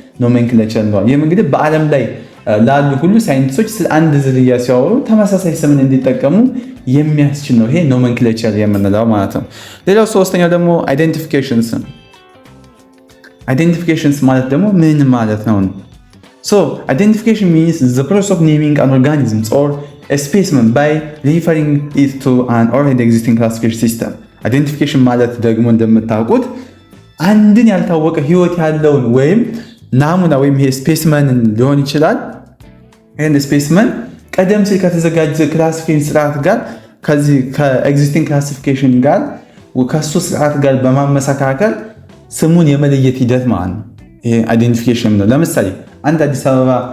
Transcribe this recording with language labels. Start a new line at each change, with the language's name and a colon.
Amharic: ኖሜንክሌቸር እንለዋለን። ይህም እንግዲህ በዓለም ላይ ላሉ ሁሉ ሳይንቲስቶች ስለ አንድ ዝርያ ሲያወሩ ተመሳሳይ ስምን እንዲጠቀሙ የሚያስችል ነው። ይሄ ኖሜንክሌቸር የምንለው ማለት ነው። ሌላው ሶስተኛው ደግሞ አይደንቲፊኬሽንስ ነው። አይደንቲፊኬሽንስ ማለት ደግሞ ምን ማለት ነው?
English: አይደንቲፊኬሽን means the process of naming an organism or a specimen by referring it to an already existing classification system.
Amharic: አይደንቲፊኬሽን ማለት ደግሞ እንደምታውቁት አንድን ያልታወቀ ህይወት ያለውን ወይም ናሙና ወይም ይሄ ስፔስመንን ሊሆን ይችላል። ይሄን ስፔስመን ቀደም ሲል ከተዘጋጀ ክላሲፊኬሽን ስርዓት ጋር ከዚህ ከኤግዚስቲንግ ክላሲፊኬሽን ጋር ከሱ ስርዓት ጋር በማመሳከር ስሙን የመለየት ሂደት ማለት ነው። ይሄ አይደንቲፊኬሽን ነው። ለምሳሌ አንድ አዲስ አበባ